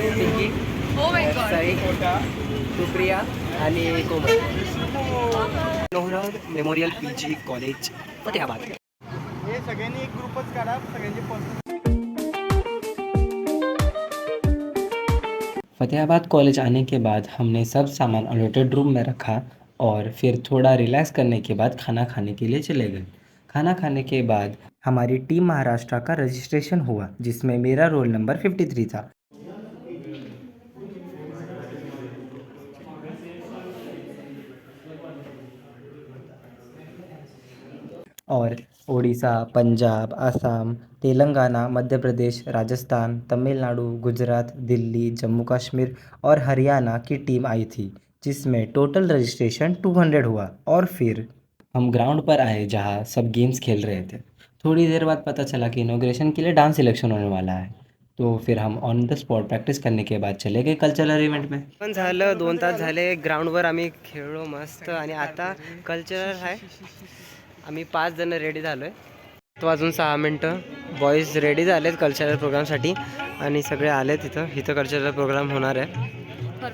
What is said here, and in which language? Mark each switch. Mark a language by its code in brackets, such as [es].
[mr] पिंकी, साई, सुप्रिया आणि कोमल। Manohar memorial PG college Fatehabad. हे सगळ्यांनी एक ग्रुपच काढा, सगळ्यांचे [hi] फतेहाबाद कॉलेज आने के बाद हमने सब सामान अलॉटेड रूम में रखा और फिर थोड़ा रिलैक्स करने के बाद खाना खाने के लिए चले गए। खाना खाने के बाद हमारी टीम महाराष्ट्र का रजिस्ट्रेशन हुआ, जिसमें मेरा रोल नंबर 53 था। और उड़ीसा, पंजाब, असम, तेलंगाना, मध्य प्रदेश, राजस्थान, तमिलनाडु, गुजरात, दिल्ली, जम्मू कश्मीर और हरियाणा की टीम आई थी, जिसमें टोटल रजिस्ट्रेशन 200 हुआ। और फिर हम ग्राउंड पर आए जहां सब गेम्स खेल रहे थे। थोड़ी देर बाद पता चला कि इनॉग्रेशन के लिए डांस सिलेक्शन होने वाला है, तो फिर हम ऑन द स्पॉट प्रॅक्टिस करने के बाद चले गए कल्चरल इव्हेंट में। [mr] पण झालं 2 तास झाले ग्राउंडवर आम्ही खेळलो मस्त, आणि आता कल्चरल आहे। आम्ही 5 जण रेडी झालो आहे, तो अजून 6 मिनटं बॉईज रेडी झालेत कल्चरल प्रोग्रामसाठी आणि सगळे आलेत इथं कल्चरल प्रोग्राम होणार आहे।